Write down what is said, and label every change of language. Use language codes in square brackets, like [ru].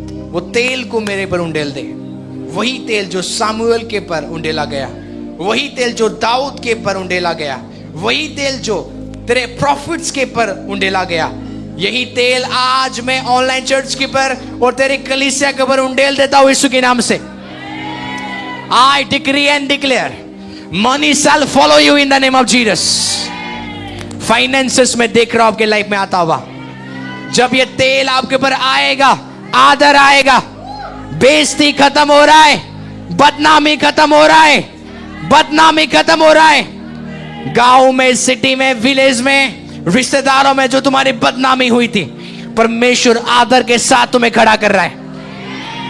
[hi] वो तेल को मेरे पर उंडेल दे। वही तेल जो सामुएल के पर उंडेला गया, वही तेल जो दाऊद के पर उंडेला गया, वही तेल जो तेरे प्रॉफिट्स के पर उंडेला गया, यही तेल आज मैं ऑनलाइन चर्च के पर और तेरे कलीसिया के पर उंडेल देता हूं यीशु के नाम से। [en] I decree and declare money shall follow you in the name of Jesus. [hi] Finances में देख रहा हूं आपके लाइफ में आता हुआ, जब ये तेल आपके ऊपर आएगा, आदर आएगा, बेइज्जती खत्म हो रहा है, बदनामी खत्म हो रहा है, बदनामी खत्म हो रहा है। गांव में, सिटी में, विलेज में, रिश्तेदारों में जो तुम्हारी बदनामी हुई थी, परमेश्वर आदर के साथ तुम्हें खड़ा कर रहा है।